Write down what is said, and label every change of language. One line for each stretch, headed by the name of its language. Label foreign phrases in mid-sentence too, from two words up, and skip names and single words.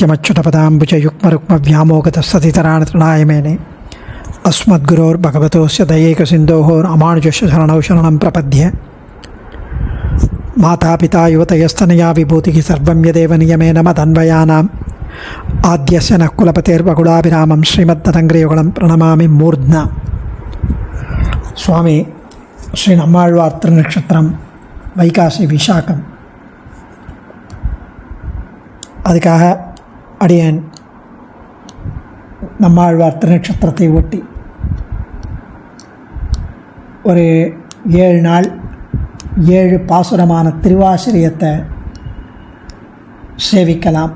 Sanskrit: नित्यमच्युतपदाम्बुजयुग्मरुक्मव्यामोगतस्ततितराणि तृणाय मेने अस्मद्गुरोर्भगवतोस्य दयैकसिन्धोः रामानुजस्य शरणौ शरणं प्रपद्ये मातापिता युवतयस्तनया विभूतिः सर्वं यदेव नियमेन मदन्वयानाम् आद्यस्य नः कुलपतेर्वकुलाभिरामं श्रीमद्ददङ्ग्रियुगलं प्रणमामि मूर्ध्ना.
Tamil: சுவாமி ஸ்ரீ நம்மாழ்வார் திருநட்சத்திரம் வைகாசி விசாகம். அதுக்காக அடியேன் நம்மாழ்வார் திருநட்சத்திரத்தை ஒட்டி ஒரு 7 நாள் 7 பாசுரமான திருவாசிரியத்தை சேவிக்கலாம்.